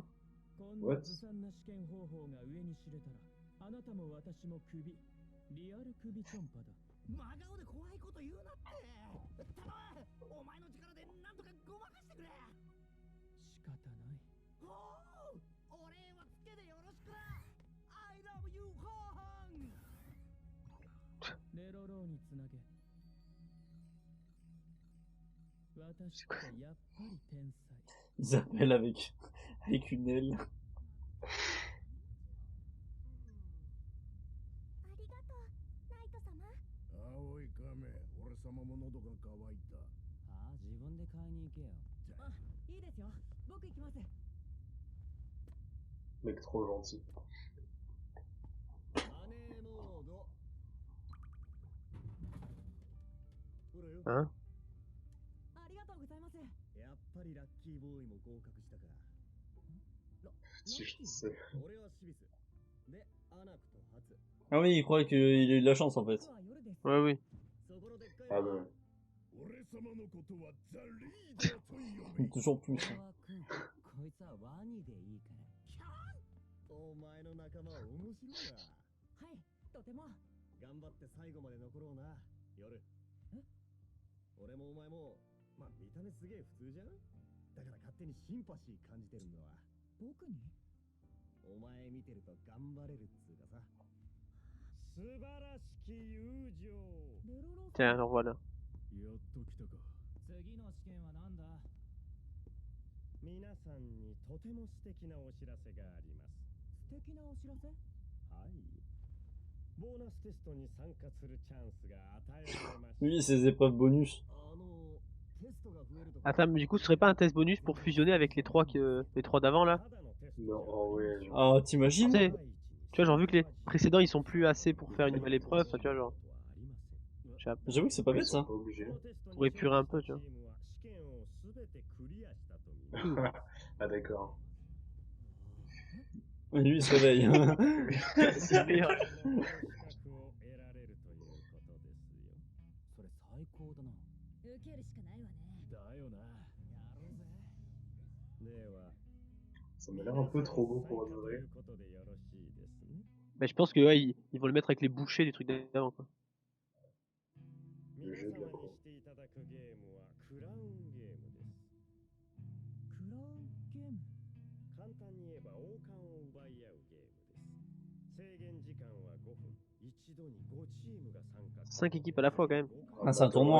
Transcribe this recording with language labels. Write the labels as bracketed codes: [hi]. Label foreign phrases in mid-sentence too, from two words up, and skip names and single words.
[ja] こんなずさんな試験方法が上に知れたら、あなたも私もクビ。リアルクビチョンパだ。真顔で怖いこと言うなって。頼む、お前の力でなんとかごまかしてくれ。仕方ない。おお、お礼はつけでよろしくな。 [en] I love you [ja] ホーン。レロローにつなげ。私ってやっぱり天才。 [fr] Ils appellent avec une L. [ja] ありがとう、ナイト様。青い亀、俺様も喉が渇いた。ああ、自分で買いに行けよ。あ、いいですよ。僕行きます。 [fr] Mec trop gentil. [ja] マネーモード。ほらよ。 [fr] Hein? [ja] ありがとうございます。やっぱりラッキーボーイも合格したか。 [fr] Si je sais. [ja] 俺はシビス。で、アナクとハツ。 [fr] Ah oui, il croyait qu'il a eu de la chance en fait. Ouais, oui. [ja] そこのでっかい [fr] Ah bah. [ja] 俺様のことはザ・リーダーと呼べ。 [fr] Toujours plus. [ja] こいつはワニでいいから。お前の仲間は面白いな。はい、とても。頑張って最後まで残ろうな、夜。俺もお前も、まあ見た目すげえ普通じゃん。だから勝手にシンパシー感じてるんだわ。僕にお前見てると頑張れるっつうかさ。素晴らしき友情。レロロ [fr] Tiens, alors voilà. [ja] やっと来たか。次の試験はなんだ。皆さんにとても素敵なお知らせがあります。素敵なお知らせ。はい。ボーナステストに参加するチャンスが与えられました。 [fr] Oui, ces épreuves bonus. [ja] テストが増えると [fr] Attends, mais du coup, ce serait pas un test bonus pour fusionner avec les trois d'avant là? [ja] ただのテスト [fr] Non, oh ouais. genre. Ah, t'imagines? Tu sais, tu vois, genre vu que les précédents ils sont plus assez pour faire une nouvelle épreuve, enfin, tu vois, genre. Je sais pas, J'avoue que c'est pas Ils bête sont ça. pas obligés. pour épurer un peu, tu vois. Ah d'accord. Et lui il se réveille. C'est meilleur. [ja] それ最高だな。受けるしかないわね。だよな。やろうぜ。では、 [fr] Ça m'a l'air un peu trop beau pour être vrai. [ja] ことでよろしいですね。 [fr] Bah, je pense que ouais, ils vont le mettre avec les bouchées du truc d'avant quoi. Le [ja] 皆 [fr] jeu [ja] 様 [fr] bien [ja] に [fr] beau. [ja] していただくゲームはクラウンゲームです。クラウンゲーム。簡単に言えば王冠を奪い合うゲームです。制限時間は5分。一度に5チームが参加。 [fr] 5 équipes à la fois quand même. Ah, c'est un tournoi.